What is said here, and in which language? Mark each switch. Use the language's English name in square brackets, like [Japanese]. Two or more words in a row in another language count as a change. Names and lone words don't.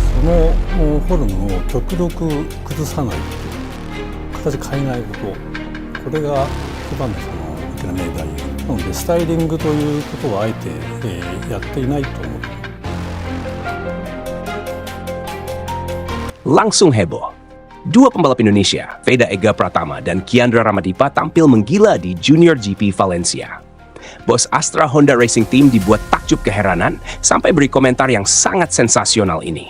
[Japanese] そのフォルムを極力崩さない形変えないこと、これが一番の大きな命題なので、スタイリングということはあえて、やっていないと思う。 [Indonesian] Langsung heboh. Dua pembalap Indonesia, Veda Ega Pratama dan Kiandra Ramadipa tampil menggila di Junior GP Valencia. Bos Astra Honda Racing Team dibuat takjub keheranan sampai beri komentar yang sangat sensasional ini.